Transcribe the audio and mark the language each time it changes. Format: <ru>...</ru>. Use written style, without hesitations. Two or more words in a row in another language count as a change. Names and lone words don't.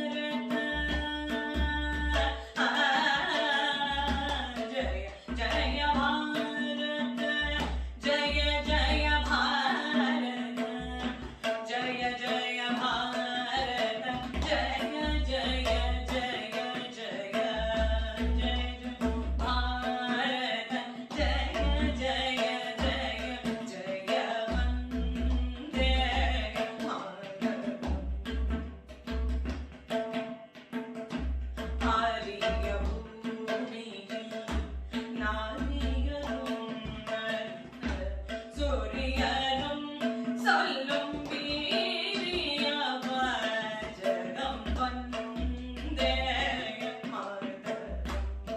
<sa>जय जय भारत, जय जय भारत, जय जय भारत, जय जय जय जय जय भारत, जय जय जय जय वन्दे मातरम्.</sa> <ta>ஆரிய பூமியில் நாரியரும் சூரியனும் சொல்லும் வீரிய வாசகம்</ta> <sa>वन्दे मातरम्.</sa>